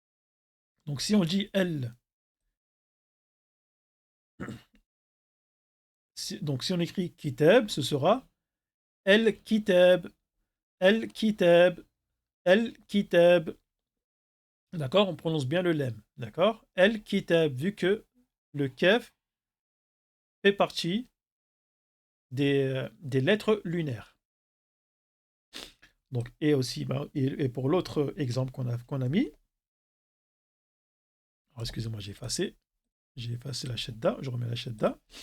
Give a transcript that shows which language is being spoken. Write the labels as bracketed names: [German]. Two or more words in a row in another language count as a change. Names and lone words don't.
[French] Donc si on dit L, Donc si on écrit kitab, ce sera [Arabic] الكتاب، الكتاب, [French] el-kitab. D'accord? On prononce bien le lem. D'accord? El-kitab, vu que le kef fait partie des lettres lunaires. Donc, et aussi, et pour l'autre exemple qu'on a mis, excusez-moi, j'ai effacé la shadda, je remets la shadda.